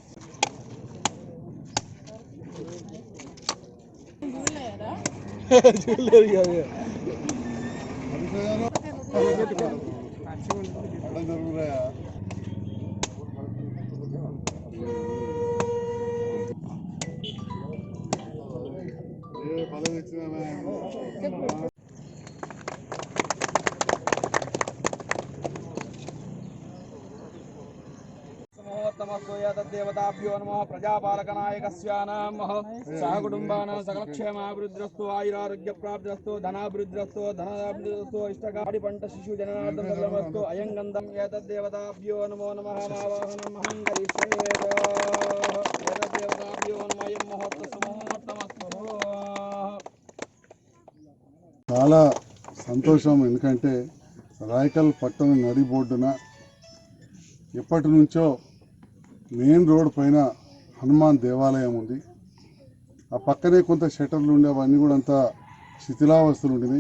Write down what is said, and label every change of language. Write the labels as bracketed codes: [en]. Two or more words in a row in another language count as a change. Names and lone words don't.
[te] చూడలేదు కదా జరుగురాయా ఏ బలం ఇచ్చినా [sa] देवताभ्यो नमः प्रजापालकनायकस्य नमः सह कुटुंबानां सकलक्षेमाभिवृद्धिरस्तु आयुरारोग्यप्राप्तिरस्तु धनाभिवृद्धिरस्तु धनाभिवृद्धिरस्तु इष्टकारि पंट शिशु जननार्थं सर्वमस्तु अयं गन्धं एतद्देवताभ्यो नमो नमः मावाहनं महं करिष्ये एतद्देवताभ्यो नमः अयं मुहूर्तसुमुहूर्तमस्तु [te] చాలా సంతోషం ఎందుకంటే రాయకల్ పట్టణ నడి బోర్డున ఎప్పటి నుంచో [en] main road [te] పైన హనుమాన్ దేవాలయం ఉంది. ఆ పక్కనే కొంత షట్టర్లు ఉండే అవన్నీ కూడా అంతా శిథిలావస్థలు ఉండినాయి.